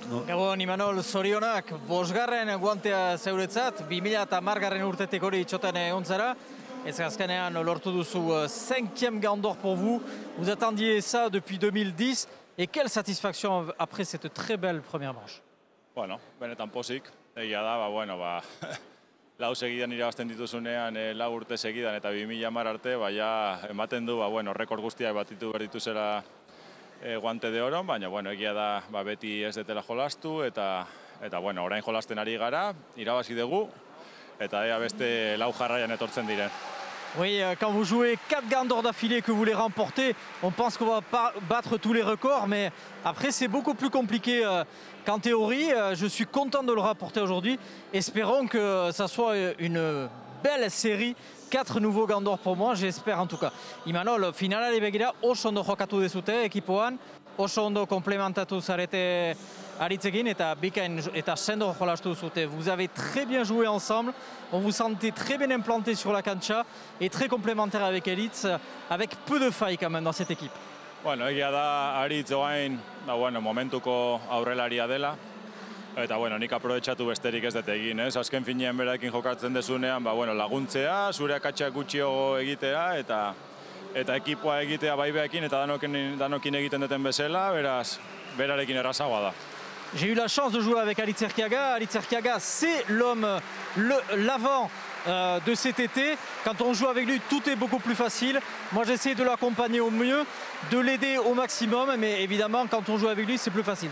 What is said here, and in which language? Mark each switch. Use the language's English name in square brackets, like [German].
[Basque] Gabon, Imanol, zorionak, bosgarren guantea zeuretzat, 2010 urtetik hori itxoten egon zara. Ez azkenean lortu duzu 5e Gandor [French] pour vous. Vous attendiez ça depuis 2010. Et quelle satisfaction après cette très belle première manche. [Basque] Bueno, benetan pozik. Egia da, lau segidan irabazten dituzunean, lau urte segidan eta 2010 arte, ematen du, rekord guztiak batitu behar dituzela [Spanish] guante de oro, [Basque] baina, egia da, beti ez detela jolastu, eta orain jolasten ari gara, irabazi dugu, eta beste lau jarraian etortzen diren. [French] Oui, quand vous jouez 4 Gandors d'affilée que vous les remportez, on pense qu'on va pas battre tous les records, mais après c'est beaucoup plus compliqué qu'en théorie. Je suis content de le rapporter aujourd'hui. Espérons que ça soit une belle série. 4 nouveaux Gandors pour moi, j'espère en tout cas. [Basque] Imanol, finalari begira oso ondo jokatu dezute ekipoan, oso ondo komplementatu zarete Aritzekin eta bikain eta sendo jolastu duzute. [French] Vous avez très bien joué ensemble, on vous sentait très bien implanté sur la cancha et très complémentaire avec Aritz, avec peu de failles quand même dans cette équipe. [Basque] Egia da Aritz oain, momentuko aurrelaria dela. Eta, nik aprobetxatu besterik ez dut egin, ez? Azken finean berarekin jokatzen dezunean, laguntzea, zure akatsak gutxiago egitea, eta ekipoa egitea baibeekin, eta danokin egiten duten bezala, beraz, berarekin errazagoa da. [French] J'ai eu la chance de jouer avec Aritz Arquiaga. Aritz Arquiaga, c'est l'homme, l'avant de cet été. Quand on joue avec lui, tout est beaucoup plus facile. Moi, j'essaie de l'accompagner au mieux, de l'aider au maximum, mais évidemment, quand on joue avec lui, c'est plus facile.